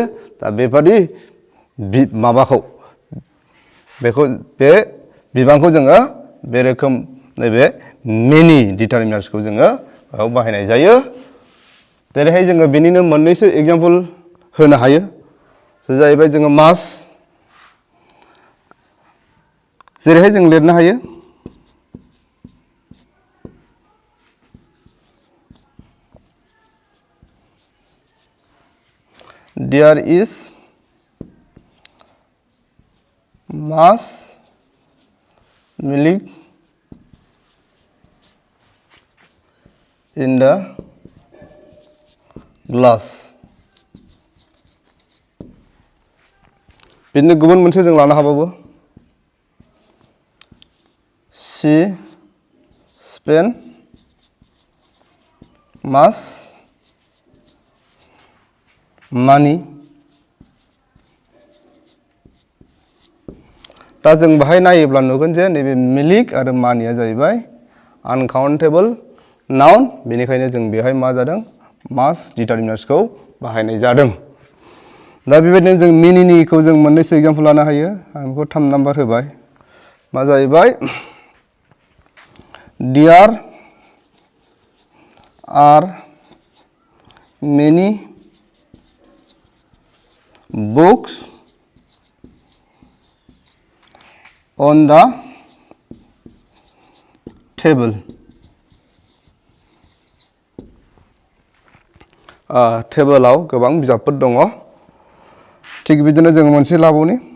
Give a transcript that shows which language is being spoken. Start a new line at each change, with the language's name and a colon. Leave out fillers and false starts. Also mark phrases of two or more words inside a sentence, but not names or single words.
Bodo: दा बेबादि बे बिबांखौ जोङो बे रोखोम नैबे मेनि डिटारमिनार्सखौ जोङो बेयाव बाहायनाय जायो। जेरैहाय जोङो बेनिनो मोननैसो एग्जाम्पल होनो हायो। जाहैबाय जोङो मास। जेरैहाय जों लिरनो हायो,
English: there is mass milk in the glass.
Bodo: बिदिनो गुबुन मोनसे जों लानो हाबावो,
English: she spent mass money.
Bodo: दा जों बाहाय नायोब्ला नुगोन जे नैबे मिल्क आरो मानिया जाहैबाय
English: uncountable noun.
Bodo: बेनिखायनो जों बेहाय मा जादों, मास डिटारमिनार्सखौ बाहायनाय जादों। दा बेबायदिनो जों मेनिनिखौ जों मोननैसो एग्जाम्पल लानो हायो। आं बेखौ 3 नाम्बार होबाय। मा जाहैबाय,
English: there are many books on the table.
Bodo: टेबोलाव गोबां बिजाबफोर दङ। थिग बिदिनो जों मोनसे लाबावनि,